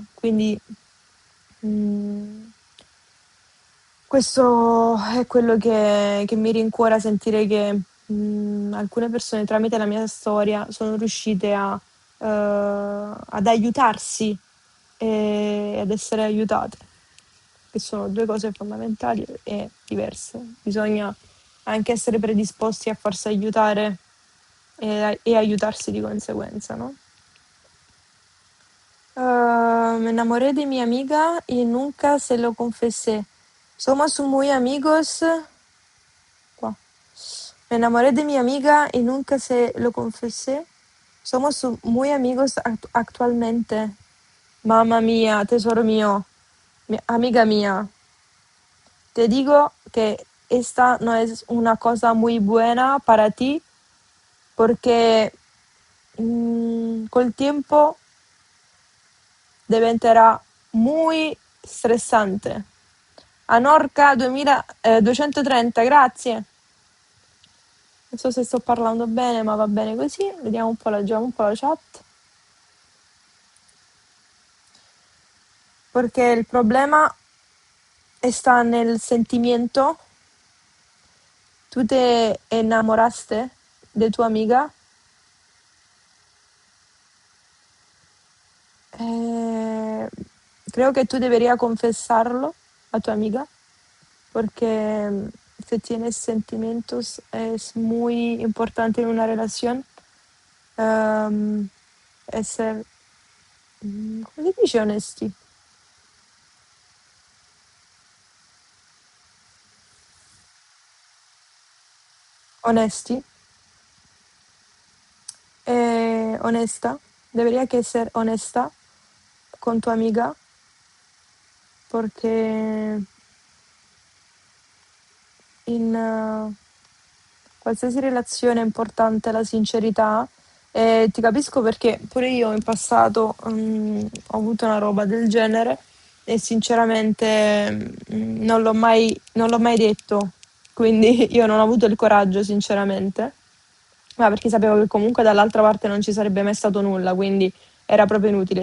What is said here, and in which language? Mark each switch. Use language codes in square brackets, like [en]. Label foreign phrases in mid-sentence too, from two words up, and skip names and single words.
[it] Quindi mm, questo è quello che mi rincuora sentire che alcune persone tramite la mia storia sono riuscite ad aiutarsi e ad essere aiutate, che sono due cose fondamentali e diverse. Bisogna anche essere predisposti a farsi aiutare e aiutarsi di conseguenza, no? [es] Me enamoré de mi amiga y nunca se lo confesé. Somos muy amigos. Qua. Me enamoré de mi amiga y nunca se lo confesé. Somos muy amigos actualmente. Mamma mía, tesoro mío, amiga mía, te digo que esta no es una cosa muy buena para ti porque [it] col tiempo diventerà [es] muy stressante. [it] Anorca 2230, grazie. Non so se sto parlando bene, ma va bene così. Vediamo un po', leggiamo un po' la chat. Perché il problema sta nel sentimento. [es] ¿Tú te enamoraste de tu amiga? Eh, Creo que tú deberías confesarlo a tu amiga porque si tienes sentimientos es muy importante en una relación ehm, [it] essere, come si dice onesti? Onesti, [es] honesta, debería que ser honesta con tu amiga porque [it] in qualsiasi relazione è importante la sincerità e ti capisco perché pure io in passato ho avuto una roba del genere e sinceramente non l'ho mai detto, quindi io non ho avuto il coraggio sinceramente, ma perché sapevo che comunque dall'altra parte non ci sarebbe mai stato nulla, quindi era proprio inutile.